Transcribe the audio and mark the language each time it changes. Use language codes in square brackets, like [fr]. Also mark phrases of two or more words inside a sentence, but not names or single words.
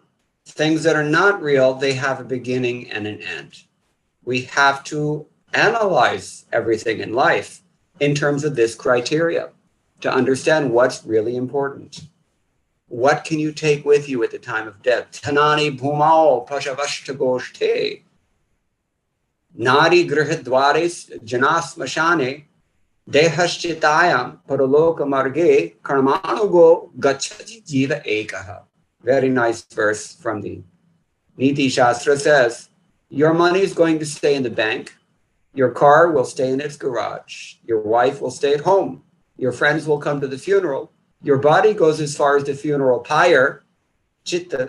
[en] Things that are not real, they have a beginning and an end. We have to analyze everything in life in terms of this criteria to understand what's really important. What can you take with you at the time of death? [sa] धनानि भूमौ पशवश्च गोष्ठे. नारी गृहद्वारि जनाः श्मशाने देहश्चितायां परलोक मार्गे कर्मानुगो गच्छति जीव एकः. [en] Very nice verse from the Niti Shastra says, your money is going to stay in the bank. Your car will stay in its garage. Your wife will stay at home. Your friends will come to the funeral. Your body goes as far as the funeral pyre, chitta.